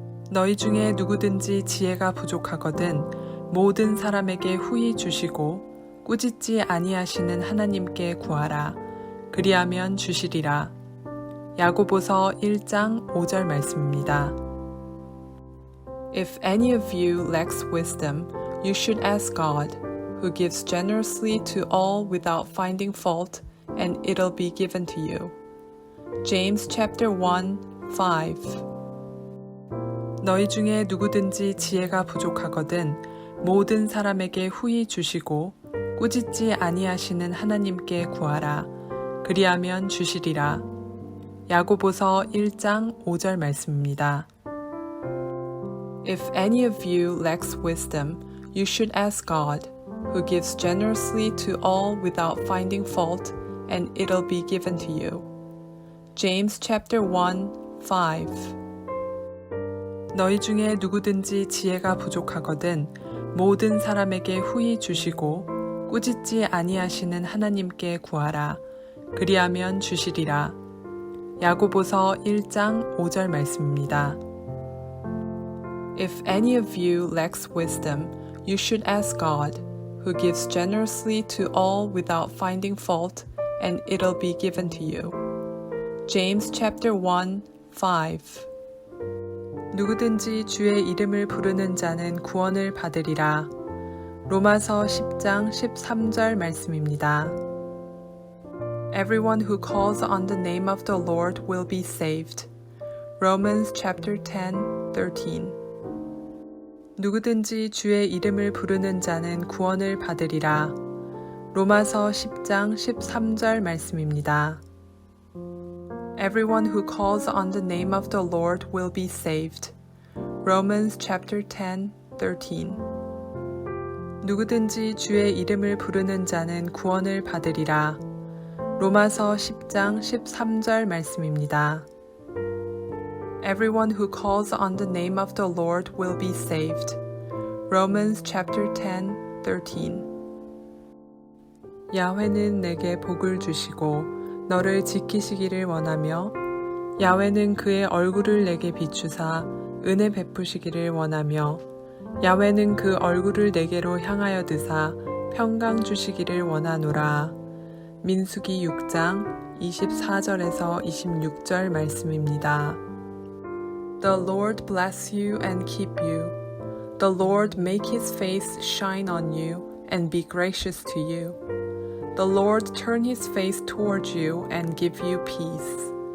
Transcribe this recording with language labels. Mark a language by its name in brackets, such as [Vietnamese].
[Korean] 너희 중에 누구든지 지혜가 부족하거든 모든 사람에게 후히 주시고 꾸짖지 아니하시는 하나님께 구하라. 그리하면 주시리라. 야고보서 1장 5절 말씀입니다. [English] If any of you lacks wisdom, you should ask God, who gives generously to all without finding fault, and it'll be given to you. James chapter 1, 5. [Korean] 너희 중에 누구든지 지혜가 부족하거든 모든 사람에게 후히 주시고 꾸짖지 아니하시는 하나님께 구하라. 그리하면 주시리라. 야고보서 1장 5절 말씀입니다. [English] If any of you lacks wisdom, you should ask God, who gives generously to all without finding fault, and it'll be given to you. James chapter 1, 5. [Korean] 너희 중에 누구든지 지혜가 부족하거든 모든 사람에게 후히 주시고 꾸짖지 아니하시는 하나님께 구하라. 그리하면 주시리라. 야고보서 1장 5절 말씀입니다. [English] If any of you lacks wisdom, you should ask God, who gives generously to all without finding fault, and it'll be given to you. James chapter 1, 5. [Korean] 누구든지 주의 이름을 부르는 자는 구원을 받으리라. 로마서 10장 13절 말씀입니다. [English] Everyone who calls on the name of the Lord will be saved. Romans chapter 10, 13. [Korean] 누구든지 주의 이름을 부르는 자는 구원을 받으리라. 로마서 10장 13절 말씀입니다. [English] Everyone who calls on the name of the Lord will be saved. Romans chapter 10, 13. [Korean] 누구든지 주의 이름을 부르는 자는 구원을 받으리라. 로마서 10장 13절 말씀입니다. [English] Everyone who calls on the name of the Lord will be saved. Romans chapter 10, 13. [Korean] 야훼는 내게 복을 주시고 너를 지키시기를 원하며 야훼는 그의 얼굴을 내게 비추사 은혜 베푸시기를 원하며 야훼는 그 얼굴을 내게로 향하여 드사 평강 주시기를 원하노라. 민수기 6장 24절에서 26절 말씀입니다. [English] The Lord bless you and keep you. The Lord make his face shine on you and be gracious to you. The Lord turn his face towards you and give you peace.